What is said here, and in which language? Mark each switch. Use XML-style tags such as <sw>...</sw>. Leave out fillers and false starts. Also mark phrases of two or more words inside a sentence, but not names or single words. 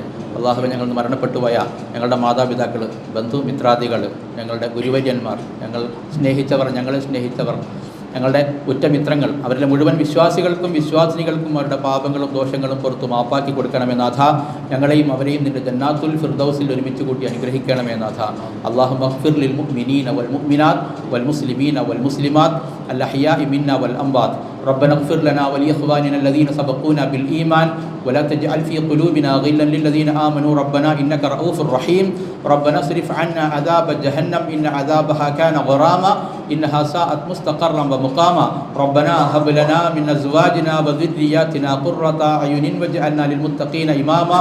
<ml>അള്ളാഹുവെ, ഞങ്ങൾ മരണപ്പെട്ടുപോയ ഞങ്ങളുടെ മാതാപിതാക്കൾ, ബന്ധുമിത്രാദികൾ, ഞങ്ങളുടെ ഗുരുവര്യന്മാർ, ഞങ്ങൾ സ്നേഹിച്ചവർ, ഞങ്ങളെ സ്നേഹിച്ചവർ, ഞങ്ങളുടെ ഉറ്റമിത്രങ്ങൾ, അവരിലെ മുഴുവൻ വിശ്വാസികൾക്കും വിശ്വാസിനികൾക്കും അവരുടെ പാപങ്ങളും ദോഷങ്ങളും പുറത്തു മാപ്പാക്കി കൊടുക്കണമേ നാഥ. ഞങ്ങളെയും അവരെയും നിൻ്റെ ജന്നാത്തുൽ ഫിർദൗസിൽ ഒരുമിച്ച് കൂട്ടി അനുഗ്രഹിക്കണമേ നാഥ.</ml> <ar>اللهم اغفر للمؤمنين والمؤمنات والمسلمين والمسلمات الأحياء منا والأموات. ربنا اغفر لنا ولإخواننا الذين سبقونا بالإيمان ولا تجعل في قلوبنا غلا للذين آمنوا ربنا إنك رؤوف رحيم. ربنا اصرف عنا عذاب جهنم إن عذابها كان غراما إنها ساءت مستقرا ومقاما. ربنا هب لنا من أزواجنا وذرياتنا قرة أعين واجعلنا للمتقين إماما.</ar>